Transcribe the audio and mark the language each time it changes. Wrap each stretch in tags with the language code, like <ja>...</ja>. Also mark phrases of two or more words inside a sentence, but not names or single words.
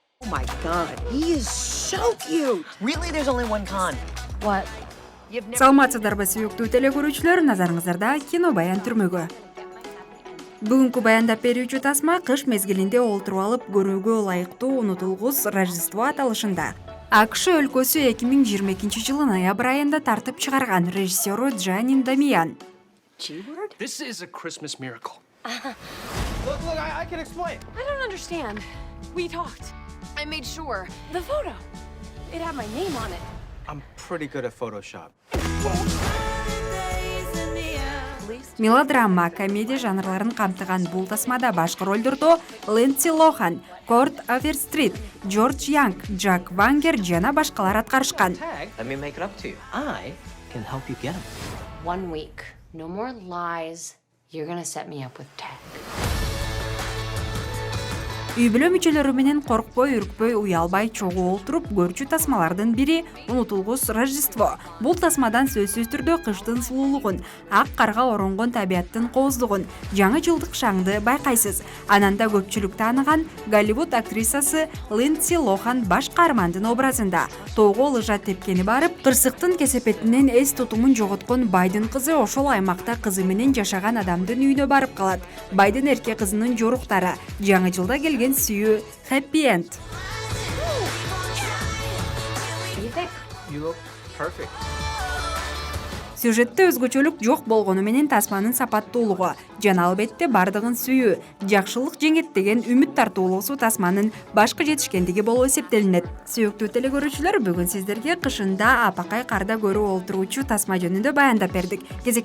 <en>my God, he is so cute. Really, there's only one con. What? You've never...</en> <ky>Саламатсыздарбы сүйүктүү телекөрүүчүлөр, назарыңыздарда кино баян түрмөгү. Бүгүнкү баяндап берүүчү тасма кыш мезгилинде олтуруп алып көрүүгө ылайыктуу унутулгус Рождество аталышында. АКШ өлкөсү 2022 ноябрь айында тартып чыгарган режиссеру Джанин Дамиян.</ky> <en>G-word? This is a Christmas miracle. Look, I can explain. I don't understand. We talked. I made sure. The photo. It had my name on it. I'm pretty good at Photoshop.</en> <ky>Мелодрама, комедия жанрларын камтыган бул тасмада башкы ролдордо Линдси Лохан, Корт Оверстрит, Джордж Янг, Джак Вангер жана башкалар аткарышкан.</ky> <en>Let me make it up to you. I can help you get him. 1 week. No more lies. You're gonna set me up with tech.</en> <ky>Үй бүлө мүчөлөрү менен коркпой, үркпөй, уялбай чогуу олтуруп көрчү тасмалардын бири унутулгус Рождество. Бул тасмадан сөзсүз түрдө кыштын сулуулугун, ак карга оронгон табияттын кооздугун, жаңы жылдык шаңды байкайсыз. Ананда көпчүлүк тааныган Голливуд актрисасы Линдси Лохан баш каармандын образында. Тоого лыжа тепкени барып, кырсыктын кесепетинен эс тутумун жоготкон байдын кызы ошол аймакта кызы менен жашаган адамдын үйүнө барып калат. Байдын эрке кызынын жоруктары жаңы жылда келген сүйүү</ky> <en>Happy End. You look perfect.</en> <ky>Сюжетте өзгөчөлүк жок болгону менен тасманын сапаттуулугу жана албетте бардыгын сүйүү, жакшылык жеңет деген үмүт тартуулуусу тасманын башкы жетишкендиги болуп эсептелинет. Сүйүктүү телекөрүүчүлөр, бүгүн сиздерге кышында апакай карда көрүү олтуруучу тасма жөнүндө баяндап бердик.</ky>